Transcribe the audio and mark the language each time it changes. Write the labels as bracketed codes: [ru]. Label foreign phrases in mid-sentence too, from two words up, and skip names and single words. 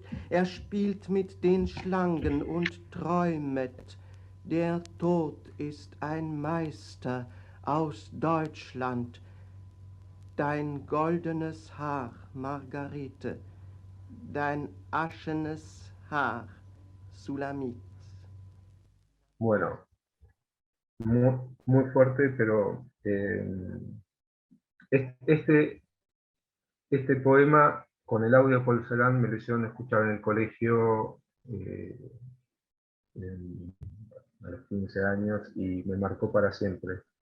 [de] Er spielt mit den Schlangen und träumet. Der Tod ist ein Meister aus Deutschland. Dein goldenes Haar, Margarete. Dein aschenes Haar, Sulamit. [es] Bueno. Muy fuerte, pero este poema con el audio de Paul Celan me lo hicieron escuchar en el colegio a los 15 años y me marcó para siempre.